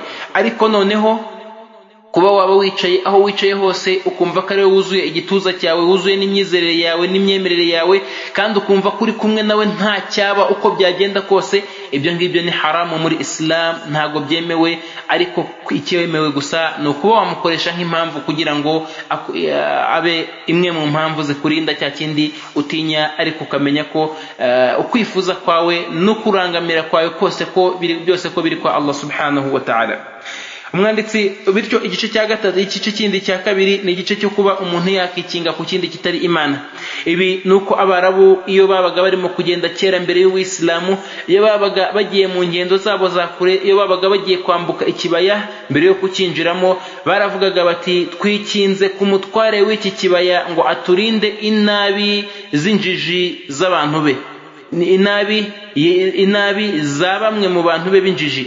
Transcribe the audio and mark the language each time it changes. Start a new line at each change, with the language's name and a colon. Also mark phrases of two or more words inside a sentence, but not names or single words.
Kinyarwanda: Ariko noneho kuba waba wicaye aho wicaye hose ukumva ko ari wowe wuzuye igituza cyawe, wuzuye n'imyizerere yawe n'imyemerere yawe, kandi ukumva kuri kumwe nawe nta cyaba uko byagenda kose, ibyo ngibyo ni haramu muri Islam, ntago byemewe. Ariko icyemewe gusa ni ukuba wamukoresha nk'impamvu kugira ngo abe imwe mu mpamvu zikurinda cya kindi utinya, ariko ukamenya ko ukwifuza kwawe no kurangamira kwawe kose ko byose ko biri kwa Allah
Arabic: سبحانه وتعالى.
Kinyarwanda: Umwanditsi bityo igice cya gatatu, igice kindi cya kabiri ni igice cyo kuba umuntu yakikinga ku kindi kitari Imana. Ibi nuko Abarabu iyo babaga barimo kugenda kera mbere y'Ubuislamu, iyo babaga bagiye mu ngendo zabo za kure, iyo babaga bagiye kwambuka ikibaya, mbere yo kukinjiramo baravugaga bati twikinze ku mutware w'iki kibaya ngo aturinde inabi z'injiji z'abantu be, inabi za bamwe mu bantu be b'injiji.